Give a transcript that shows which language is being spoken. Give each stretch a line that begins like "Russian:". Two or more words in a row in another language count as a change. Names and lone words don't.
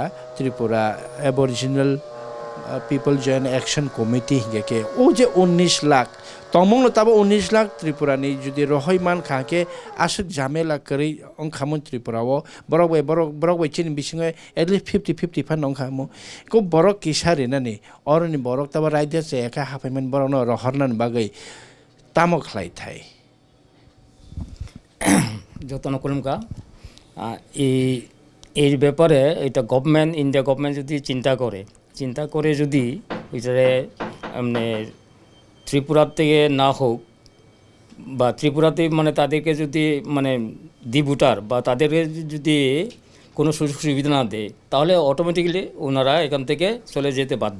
Kok Borok: Tripura Aboriginal People Joint Action Committee ke o je 19 lakh tomong no tabo 19 lakh Tripura ni judi rohoi man khake asuk jamela kari ong khamon Tripura wo borok chin bisinge
English: at least
Kok Borok: 50 fan ong khamo ko borok kisare na ni oroni borok tabo raidya se eka hapaimen borok no rohornan bagai tamok khlai thai
Bangla: যতন কলমকা এই এই ব্যাপারে এটা
English: government India government
Bangla: যদি চিন্তা করে যদি এটারে মানে ত্রিপুরার থেকে না হোক বা ত্রিপুরাতে মানে তাদেরকে যদি মানে ডিভোটার বা তাদেরকে যদি কোনো সুযোগ সুবিধা না দেয় তাহলে অটোমেটিক্যালি ওনারা এখান থেকে চলে যেতে বাধ্য।